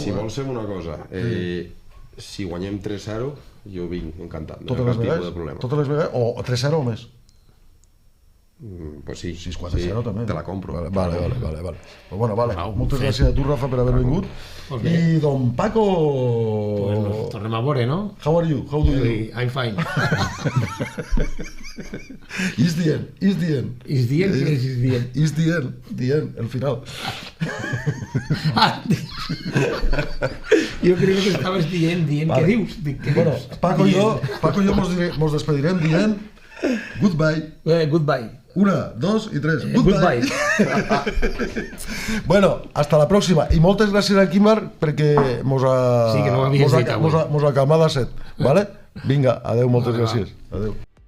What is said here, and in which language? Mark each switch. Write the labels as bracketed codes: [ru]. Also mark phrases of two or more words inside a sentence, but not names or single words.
[ca] Si vols fem una cosa, si guanyem 3-0, jo vinc encantat. Totes les vegades? Totes les vegades? O 3-0 o més? Pues sí. Si és 4-0 també. Te la compro. Vale. Pues bueno, vale. Moltes gràcies a tu, Rafa, per haver vingut. I don Paco... Pues nos tornem a veure, no? [en] How are you? How do you do? I'm fine. Is the end. Is the end? Is the end, [ca] el final. Jo crec que estaves dient, què dius? Bueno, Paco i jo mos despedirem dient goodbye. Goodbye. 1, 2 i 3. Goodbye. Bueno, hasta la pròxima. I moltes gràcies a Quimar perquè mos ha calmat a set. Vale? Vinga, adeu, moltes gràcies. Adeu.